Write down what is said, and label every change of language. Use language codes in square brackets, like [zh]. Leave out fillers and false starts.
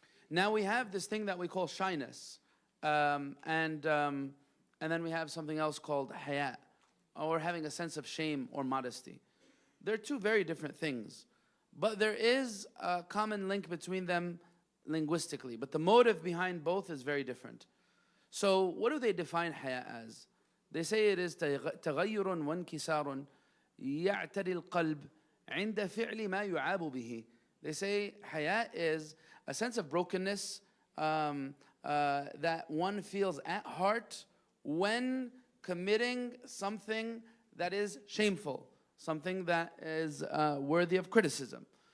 [en] Now we have this thing that we call shyness, and then we have something else called hayat, or having a sense of shame or modesty. They're 2 very different things, but there is a common link between them linguistically, but the motive behind both is very different. So what do they define hayat as? They say it is [ar] تغير وانكسار يعتري القلب عند فعل ما يعاب به. [en] They say hayat is a sense of brokenness that one feels at heart when committing something that is shameful, something that is worthy of criticism.